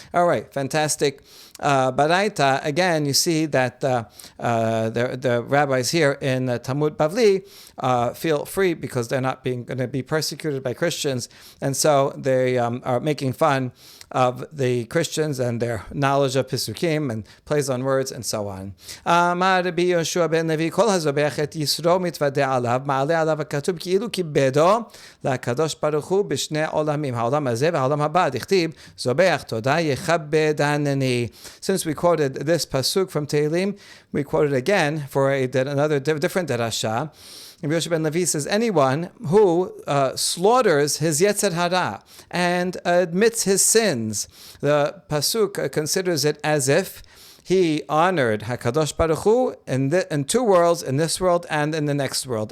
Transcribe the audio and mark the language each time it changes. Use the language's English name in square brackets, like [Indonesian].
[English] All right, fantastic. Baraita, again, you see that the rabbis here in Talmud Bavli feel free because they're not going to be persecuted by Christians. And so they are making fun of the Christians and their knowledge of Pisukim and plays on words and so on. [Hebrew] Amar Rabbi Yoshua ben Levi, kol hazobech et yisro mitvadeh alav, ma'aleh alav וכתוב כאילו כיבדו לקדוש ברוך הוא בשני עולמים, העולם הזה והעולם הבא, דכתיב, זובח תודה יכבדנני. [English] Since we quoted this pasuk from Tehillim, we quoted again for another different derasha. And Yosef ben Levi says, anyone who slaughters his Yetzer Hara and admits his sins, the pasuk considers it as if he honored HaKadosh Baruch Hu in two worlds, in this world and in the next world.